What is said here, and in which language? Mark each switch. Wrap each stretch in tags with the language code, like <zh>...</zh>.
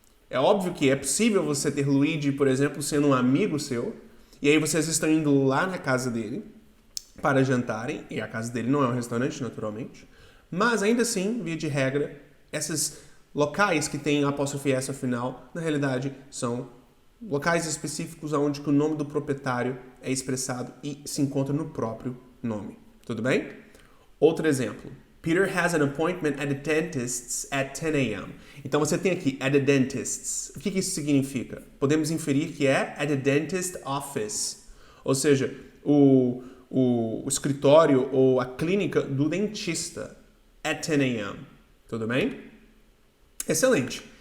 <pt>É óbvio que é possível você ter Luigi, por exemplo, sendo um amigo seu, e aí vocês estão indo lá na casa dele para jantarem, e a casa dele não é um restaurante, naturalmente, mas ainda assim, via de regra, esses locais que têm apóstrofe S ao final, na realidade, são locais específicos onde o nome do proprietário é expressado e se encontra no próprio nome. Tudo bem? Outro exemplo.</pt> <en>Peter has an appointment at the dentist's at 10 a.m.</en> <pt>Então você tem aqui</pt> <en>at the dentist's.</en> <pt>O que isso significa? Podemos inferir que é</pt> <en>at the dentist office.</en> <pt>Ou seja, o escritório ou a clínica do dentista</pt> <en>at 10 a.m.</en> <pt>Tudo bem? Excelente.</pt>